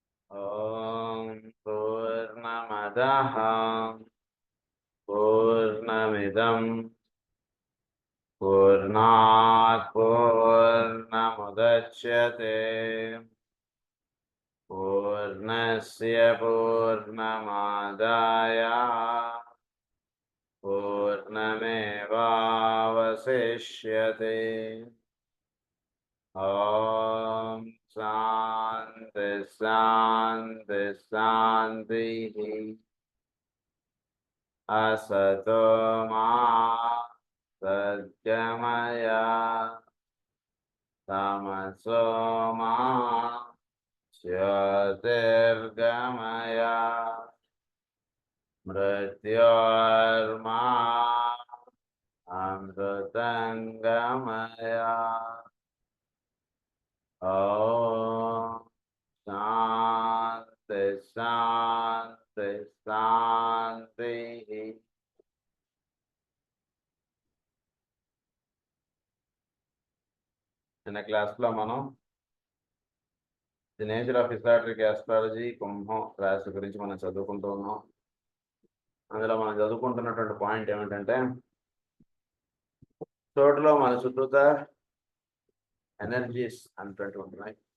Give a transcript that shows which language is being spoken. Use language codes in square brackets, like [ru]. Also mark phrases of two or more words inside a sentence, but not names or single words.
[sa] ఓం పూర్ణమదః పూర్ణమిదం పూర్ణాత్ పూర్ణముదచ్యతే పూర్ణస్య పూర్ణమాదాయ పూర్ణమేవావశిష్యతే. ఓం శాంతి శాంతి శాంతి. असतो मा सद्गमय तमसो मा ज्योतिर्गमय मृत्योर्मा अमृतंगमय. ओम शांति शांति शांति. [te] నిన్న క్లాస్లో మనం ది నేచర్ ఆఫ్ హిస్టారిక్ ఆస్ట్రాలజీ కుంభం రాశి గురించి మనం చదువుకుంటూ ఉన్నాం. అందులో మనం చదువుకుంటున్నటువంటి పాయింట్ ఏమిటంటే, చోటులో మన చుట్టూతా ఎనర్జీస్ అన్నటువంటి ఉంటున్నాయి.